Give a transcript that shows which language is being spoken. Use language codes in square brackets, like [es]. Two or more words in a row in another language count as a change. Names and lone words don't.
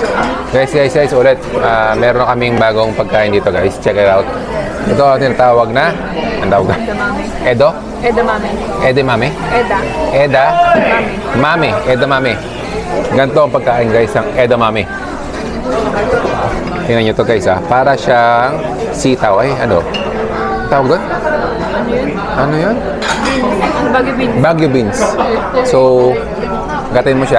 [tl] Guys, ulit. Meron kaming bagong pagkain dito, guys. [en] Check it out. [tl] Ito tinatawag na, ang tawag na? Edo? Edamame. Edamame? Eda. Mame. Edamame. Ganito ang pagkain, guys, ng edamame. Tingnan nyo to, guys, Para siyang sitaw. Ay, ano? Tawag doon? Ano yun? Baguio beans. Baguio beans. So, gatin mo siya.